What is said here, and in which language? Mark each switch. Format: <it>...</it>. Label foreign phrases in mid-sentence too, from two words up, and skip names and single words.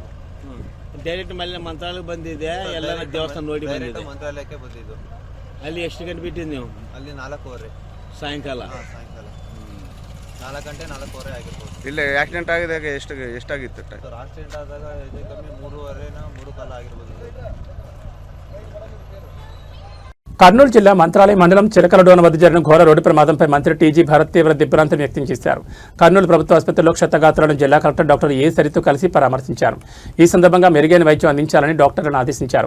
<kn>ಡೈರೆಕ್ಟ್ ಮಲ್ಲಿ ಮಂತ್ರಾಲಯಕ್ಕೆ ಬಂದಿದ್ದೆ. ಎಲ್ಲ ದೇವಸ್ಥಾನ ನೋಡಿ ಬಂದಿದ್ದೆ. ಮಂತ್ರಾಲಯಕ್ಕೆ ಬಂದಿದ್ದು. ಅಲ್ಲಿ ಎಷ್ಟು ಗಂಟೆ ಬಿಟ್ಟಿದ್ದು ನೀವು? ಅಲ್ಲಿ 4:15 ಸಾಯಂಕಾಲ. ಸಾಯಂಕಾಲ 4 ಗಂಟೆ 4:15 ಆಗಿರ್ಬೋದು. ಇಲ್ಲ ಆಕ್ಸಿಡೆಂಟ್ ಆಗಿದಾಗ ಎಷ್ಟಾಗಿತ್ತು? ಸರ್ ಆಕ್ಸಿಡೆಂಟ್ ಆದಾಗ ಹೆಚ್ಚು ಕಮ್ಮಿ 3:15 3 ಆಗಿರ್ಬೋದು.</kn> <te>కర్నూలు జిల్లా మంత్రాలయం మండలం చిలకలడోన వద్ద జరిగిన ఘోర రోడ్డు ప్రమాదంపై మంత్రి టీజీ భారత్ తీవ్ర దిగ్భ్రాంతిని వ్యక్తం చేశారు. కర్నూలు ప్రభుత్వ ఆసుపత్రిలో క్షతగాత్రులను జిల్లా కలెక్టర్ డాక్టర్ ఏ సరితో కలిసి పరామర్శించారు. ఈ సందర్భంగా మెరుగైన వైద్యం అందించాలని డాక్టర్లను ఆదేశించారు.</te>